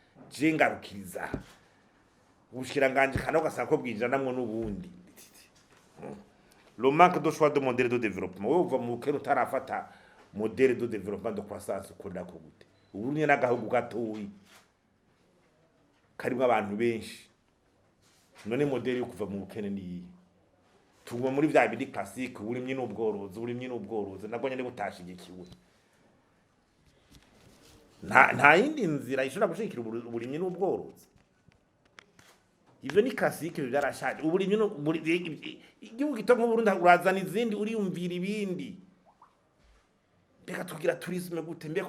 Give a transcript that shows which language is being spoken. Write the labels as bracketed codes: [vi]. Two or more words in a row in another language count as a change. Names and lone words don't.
[rn] ubushikiranganje kana ugasanga ko bwinjiranamwo n'ubundi [fr] le manque de choix de modèle de développement [rn] uva mu kero tarafata [fr] modèle de développement de croissance [rn] ukunda ko gute uburundi n'agahugu gatoyi karimwe abantu benshi none modèle yo kuva mu bukene ni tuguma muri vya bindi classique uburimye n'ubworozi nagonye ne butashigikiwe nta yindi nzira ishobora gushikira uburimye n'ubworozi ivyo ni classique byarashaje uburimye igihugu gitongo Burundi urazana izindi uriyumvira ibindi mbega tugira tourisme gute mbeko